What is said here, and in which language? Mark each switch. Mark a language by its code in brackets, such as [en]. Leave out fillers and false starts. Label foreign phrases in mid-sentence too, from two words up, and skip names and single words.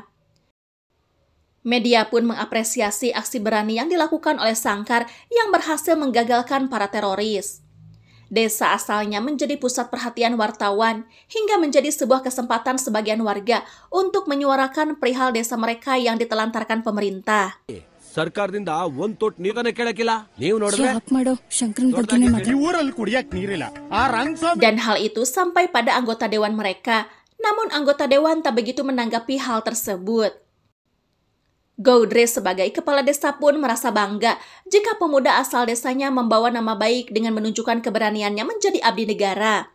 [id] Media pun mengapresiasi aksi berani yang dilakukan oleh Sankar yang berhasil menggagalkan para teroris. Desa asalnya menjadi pusat perhatian wartawan hingga menjadi sebuah kesempatan sebagian warga untuk menyuarakan perihal desa mereka yang ditelantarkan pemerintah. [kn] ಸರ್ಕಾರದಿಂದ ಒಂದ್ ತೊಟ್ ನೀರನ್ನೇ ಕೇಳಕ್ಕಿಲ್ಲ ನೀವು ನೋಡಿದ್ರೆ [id] Dan hal itu sampai pada anggota dewan mereka. Namun anggota dewan tak begitu menanggapi hal tersebut. Gaudre sebagai kepala desa pun merasa bangga jika pemuda asal desanya membawa nama baik dengan menunjukkan keberaniannya menjadi abdi negara.